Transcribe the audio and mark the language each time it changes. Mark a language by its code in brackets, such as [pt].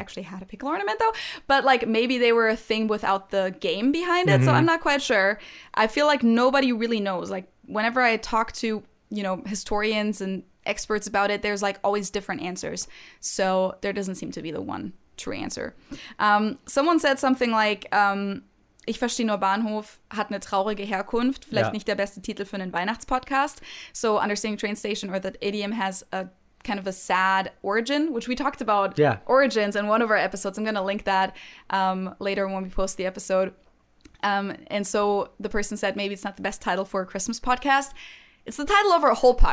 [en] actually had a pickle ornament though, but like maybe they were a thing without the game behind it. So I'm not quite sure. I feel like nobody really knows. Like whenever I talk to, you know, historians and experts about it, there's like always different answers. So there doesn't seem to be the one true answer. Someone said something like, [de] ich verstehe nur Bahnhof hat eine traurige Herkunft, vielleicht Ja. nicht der beste Titel für einen Weihnachtspodcast. [en] So Understanding Train Station, or that idiom, has a kind of a sad origin, which we talked about Yeah. origins in one of our episodes. I'm going to link that later when we post the episode. And so the person said maybe it's not the best title for a Christmas podcast. It's the title of our whole podcast.